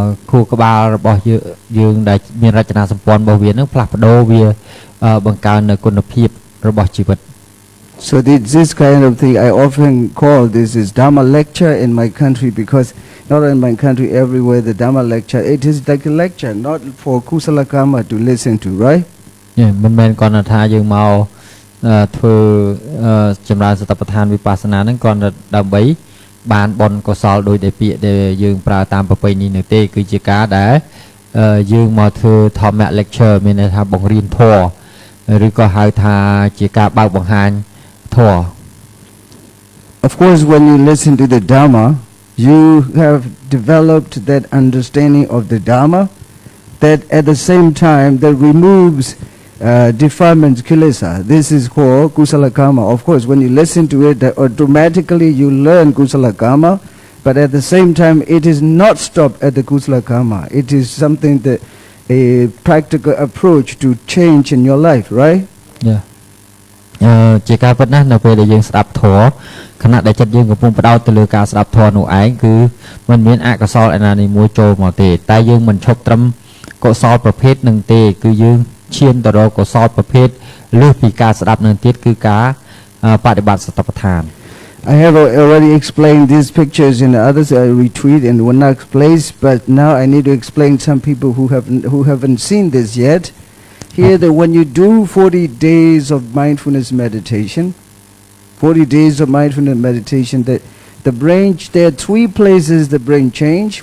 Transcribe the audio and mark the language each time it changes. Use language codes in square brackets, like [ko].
[km] ខួរក្បាលរបស់យើងដែលមានរចនាសម្ព័ន្ធរបស់វានឹងផ្លាស់ប្ដូរវាបង្កើននូវគុណភាពរបស់ជីវិត [en] So this kind of thing I often call this is Dharma lecture in my country because not in my country everywhere the Dharma lecture it is like a lecture not for kusala karma to listen to, right? [km] មិនមែនគ្រាន់តែថាយើងមកធ្វើចម្រើនសតិប្បដ្ឋានវិបស្សនាហ្នឹងគ្រាន់តែដើម្បីបានបនកុសលដោយតែពាក្យដែលយើងប្រើតាមប្រពៃណីនោះទេគឺជាការដែលយើងមកធ្វើធម្ម lecture មានន័យថាបង្រៀនធម៌ឬក៏ហៅថាជាការបើកបង្ហាញធម៌ [en] Of course when you listen to the Dharma you have developed that understanding of the Dharma that at the same time that removes defilements, kilesa. This is called kusala karma. Of course, when you listen to it, that automatically you learn kusala karma, but at the same time, it is not stopped at the kusala karma. It is something that a practical approach to change in your life, right? Yeah. [km] ជាការពិតណាស់នៅពេលដែលយើងស្ដាប់ធម៌ខណៈដែលចិត្តយើងកំពុងបដោតទៅលើការស្ដាប់ធម៌នោះឯងគឺมันមានអកុសលឯណាមួយចូលមកទេតែយើងមិនឈប់ត្រឹមកុសលប្រភេទនឹងទេគឺយើងឈានទៅរកកុសលប្រភេទលើសពីការស្ដាប់នឹងទៀតគឺការបដិបត្តិសតិប្បដ្ឋាន [en] I have already explained these pictures in others retreat in one place, but now I need to explain some people who haven't seen this yet. Here that when you do 40 days of mindfulness meditation, 40 days of mindfulness meditation, that the brain, there are three places the brain change.